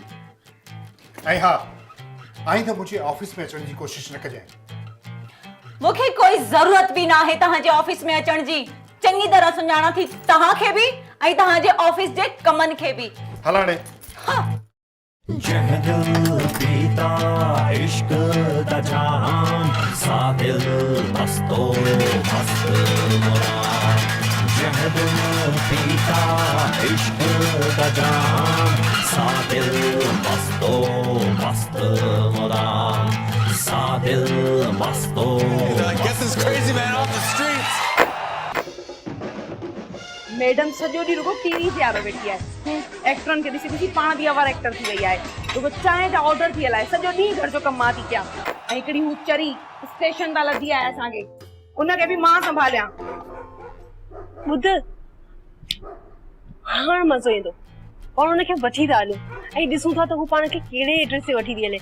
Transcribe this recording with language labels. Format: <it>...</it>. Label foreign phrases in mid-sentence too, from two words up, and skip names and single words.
<sd>ऐं हा आईंदा मुंहिंजे ऑफिस में अचण जी कोशिशि न कजांइ मूंखे कोई ज़रूरत बि न आहे तव्हांजे ऑफिस में अचण जी चङी तरह सुञाणा थी तव्हांखे बि ऐं तव्हांजे ऑफिस जे कमनि खे बि। हल हाणे</sd> <pa>ਜਿਹ ਦਿਲ ਪੀਤਾ ਇਸ਼ਕ ਦਾ ਜਾਮ ਸਾ ਦਿਲ ਮਸਤੋ ਮਸਤ ਮੋਰਾ ਜਿਹ ਦਿਲ ਪੀਤਾ ਇਸ਼ਕ ਦਾ ਜਾਮ ਸਾ ਦਿਲ ਮਸਤੋ ਮਸਤ ਮੋਰਾ ਸਾ ਦਿਲ ਮਸਤੋ</pa> <en>Get this crazy man off the streets.</en> <sd>मैडम सॼो ॾींहुं रुगो टीवी ते आरो वेठी आहे, एक्टरनि खे ॾिसी ॾिसी पाण बि अवार एक्टर थी वई आहे, रुगो चांहि जा ऑर्डर थी हलाए, सॼो ॾींहुं घर जो कमु मां थी कयां। ऐं हिकिड़ी हू चरी स्टेशन तां लधी आहे असांखे, उनखे बि मां संभालियां। ॿुध हाणे मज़ो ईंदो और हुनखे वठी था हलूं ऐं ॾिसूं था त हू पाण खे कहिड़े एड्रेस ते वठी थी हले।</sd>